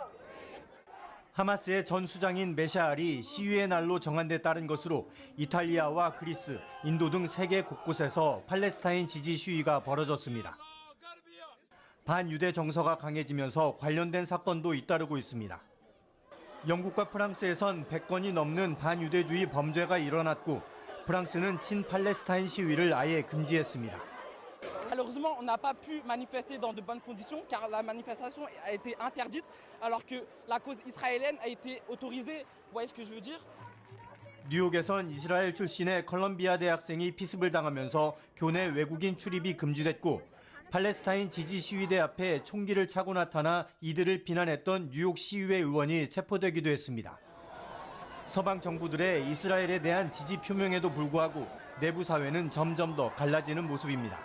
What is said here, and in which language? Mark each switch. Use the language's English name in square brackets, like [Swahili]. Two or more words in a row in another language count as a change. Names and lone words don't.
[Korean] 하마스의 전 수장인 메샤알이 시위의 날로 정한 데 따른 것으로 이탈리아와 그리스, 인도 등 세계 곳곳에서 팔레스타인 지지 시위가 벌어졌습니다. 반유대 정서가 강해지면서 관련된 사건도 잇따르고 있습니다. 영국과 프랑스에선 100건이 넘는 반유대주의 범죄가 일어났고 프랑스는 친팔레스타인 시위를 아예 금지했습니다. [French] Malheureusement, on n'a pas pu manifester dans de bonnes conditions car la manifestation a été interdite alors que la cause israélienne a été autorisée. Vous voyez ce que je veux dire? [Korean] 뉴욕에선 이스라엘 출신의 컬럼비아 대학생이 피습을 당하면서 교내 외국인 출입이 금지됐고 팔레스타인 지지 시위대 앞에 총기를 차고 나타나 이들을 비난했던 뉴욕 시의회 의원이 체포되기도 했습니다. 서방 정부들의 이스라엘에 대한 지지 표명에도 불구하고 내부 사회는 점점 더 갈라지는 모습입니다.